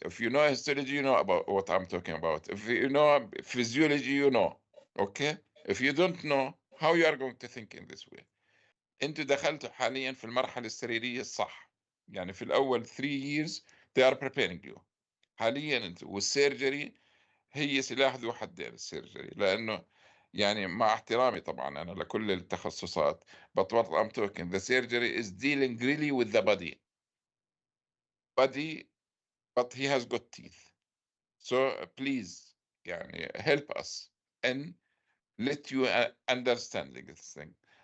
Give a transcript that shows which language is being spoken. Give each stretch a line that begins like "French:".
English: If you know histology, you know about what I'm talking about. If you know physiology, you know, okay. If you don't know, how you are going to think in this way?
Arabic: انتوا دخلتوا حاليا في المرحلة السريرية الصح، يعني في الأول
English: 3 years they are preparing you.
Arabic: حاليا انتوا والسيرجري هي سلاح ذو حدين السيرجري، لأنه يعني مع احترامي طبعًا أنا لكل التخصصات
English: but what I'm talking the surgery is dealing really with the body but he has got teeth. So please
Arabic: يعني
English: help us in let you understanding this thing.